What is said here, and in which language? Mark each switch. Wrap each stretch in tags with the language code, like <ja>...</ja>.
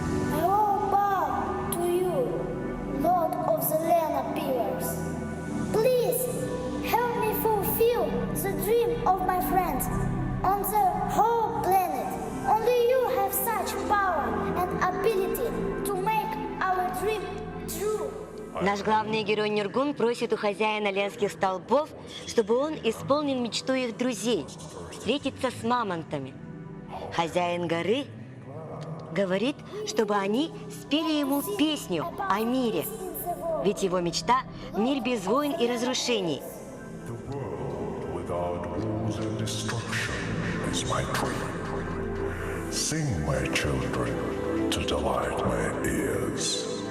<en>Hello, bow to you, Lord of the land appears. Please help me fulfill the dream of my friends on the whole planet. Only you have such power and ability to make our dream true.</en> <ru>Наш главный герой Нюргун просит у хозяина Ленских столбов, чтобы он исполнил мечту их друзей – встретиться с мамонтами. Хозяин горы говорит, чтобы они спели ему песню о мире. Ведь его мечта – мир без войн и разрушений.</ru> <en>The world without wars and destruction is my dream. Sing, my children, to delight my ears.</en>